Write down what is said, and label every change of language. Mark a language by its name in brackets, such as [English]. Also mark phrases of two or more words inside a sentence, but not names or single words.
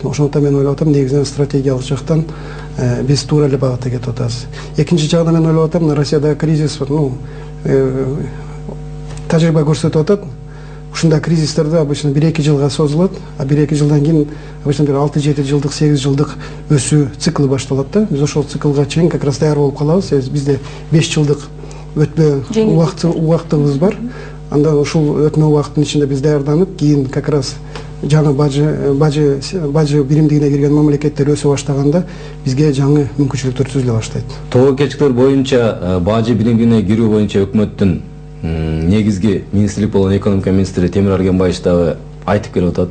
[Kyrgyz] Ошондуктан мен ойлоп атам, негизинен стратегиялык жактан биз туура эле багытта кетип атабыз. Экинчи жагынан мен ойлоп атам, Россияда кризис, тажрыйба көрсөтүп атат. Ушундай кризистерди обычно 1-2 жылга созулат, а 1-2 жылдан кийин обычно бир 6-7 жылдык, 8 жылдык өсүү циклы башталат да. Биз ошол циклга чейин [Russian] как раз [Kyrgyz] даяр болуп калабыз. Бизде 5 жылдык өтмө убактыбыз бар. Анда ушул өтмө убакыттын ичинде биз даярданып, кийин [Russian] как раз [Kyrgyz] жаңы бажы биримдигине кирген мамлекеттер өсө баштаганда бизге жаңы мүмкүнчүлүктөр түзүлө баштайт. Тобокелчиликтер боюнча бажы биримдигине кирүү боюнча өкмөттүн негизги министрлик болгон экономика министри Темир Аргенбаевич дагы айтып келип атат.